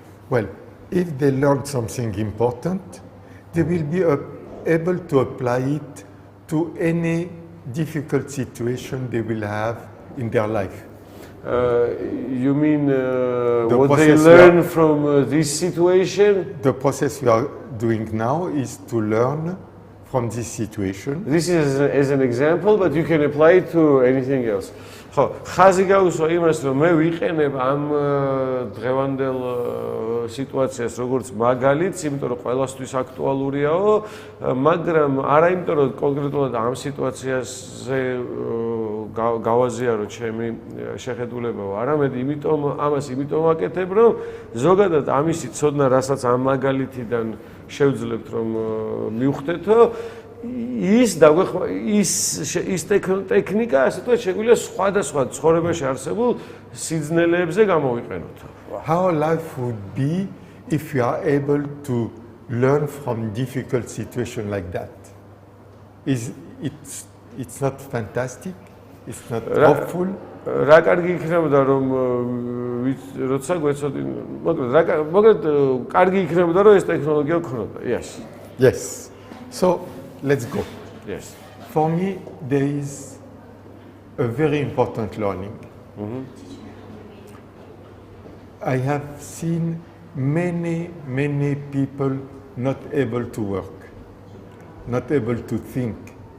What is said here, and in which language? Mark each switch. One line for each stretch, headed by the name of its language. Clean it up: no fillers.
English: Well, if they learn something important, they will be able to apply it to any difficult situation they will have in their life. You mean what they learn from this situation? The process we are doing now is to learn from this situation. This is as an example, but you can apply it to anything else.
Georgian: ხო, ხაზი გაუსვა იმას, რომ მე ვიყენებ ამ დღევანდელ სიტუაციას როგორც მაგალითს, იმიტომ რომ ყველასთვის აქტუალურიაო, მაგრამ არა იმიტომ რომ კონკრეტულად ამ სიტუაციაზე გავაზიარო ჩემი შეხედულებაო, არამედ ამას იმიტომ ვაკეთებ, რომ ზოგადად ამისი ცოდნა, რასაც ამ მაგალითიდან შევძლებთ რომ მივხვდეთო, ის ტექნიკა ასე თქვა შეგვიძლია სხვადასხვა ცხოვრებაში არსებულ სიძნელეებზე გამოვიყენოთ.
English: How life would be if you are able to learn from difficult situation like that? It's not fantastic? it's not hopeful.
Georgian: რა კარგი იქნებოდა რომ როცა გვეცოდი მოკლედ კარგი იქნებოდა რომ ეს ტექნოლოგია გქონოდა.
English: Yes. Yes. So let's go. Yes. For me, there is a very important learning. I have seen many people not able to work, not able to think.